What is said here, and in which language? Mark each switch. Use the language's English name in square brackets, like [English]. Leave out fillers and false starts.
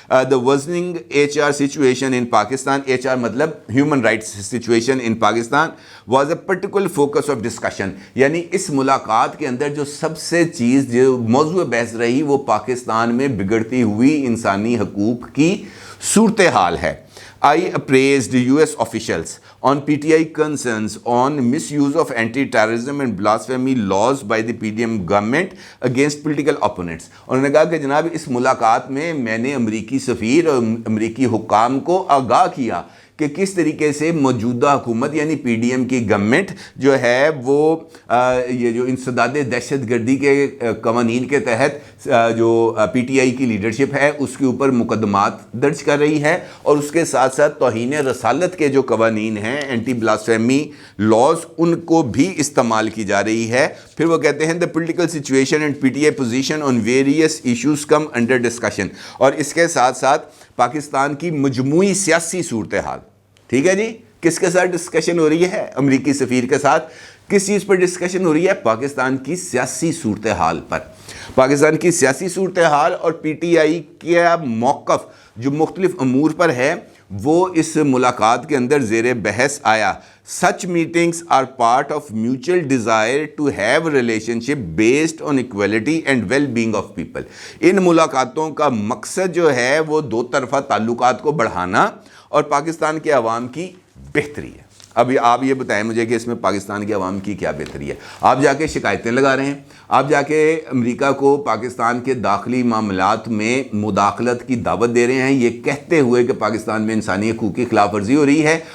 [English] The worsening H R situation in Pakistan, H R مطلب human rights situation in Pakistan, was a particular focus of discussion. [Urdu] یعنی اس ملاقات کے اندر جو سب سے چیز جو موضوع بحث رہی وہ پاکستان میں بگڑتی ہوئی انسانی حقوق کی صورتحال ہے. [English] I appraised US officials on PTI concerns on misuse of anti-terrorism and blasphemy laws by the PDM government against political opponents. [Urdu] انہوں نے کہا کہ جناب اس ملاقات میں میں نے امریکی سفیر اور امریکی حکام کو آگاہ کیا کہ کس طریقے سے موجودہ حکومت یعنی پی ڈی ایم کی گورنمنٹ جو ہے وہ یہ جو انسداد دہشت گردی کے قوانین کے تحت جو پی ٹی آئی کی لیڈرشپ ہے اس کے اوپر مقدمات درج کر رہی ہے, اور اس کے ساتھ ساتھ توہین رسالت کے جو قوانین ہیں اینٹی بلاسفیمی لاز ان کو بھی استعمال کی جا رہی ہے. پھر وہ کہتے ہیں [English] the political situation and PTI position on various issues come under discussion, [Urdu] اور اس کے ساتھ ساتھ پاکستان کی مجموعی سیاسی صورتحال. ٹھیک ہے جی, کس کے ساتھ ڈسکشن ہو رہی ہے؟ امریکی سفیر کے ساتھ. کس چیز پر ڈسکشن ہو رہی ہے؟ پاکستان کی سیاسی صورتحال پر. پاکستان کی سیاسی صورتحال اور پی ٹی آئی کا موقف جو مختلف امور پر ہے وہ اس ملاقات کے اندر زیر بحث آیا. [English] Such meetings are part of mutual desire to have a relationship based on equality and well-being of people. [Urdu] ان ملاقاتوں کا مقصد جو ہے وہ دو طرفہ تعلقات کو بڑھانا اور پاکستان کے عوام کی بہتری ہے. ابھی آپ یہ بتائیں مجھے کہ اس میں پاکستان کے عوام کی کیا بہتری ہے؟ آپ جا کے شکایتیں لگا رہے ہیں, آپ جا کے امریکہ کو پاکستان کے داخلی معاملات میں مداخلت کی دعوت دے رہے ہیں یہ کہتے ہوئے کہ پاکستان میں انسانی حقوق کی خلاف ورزی ہو رہی ہے.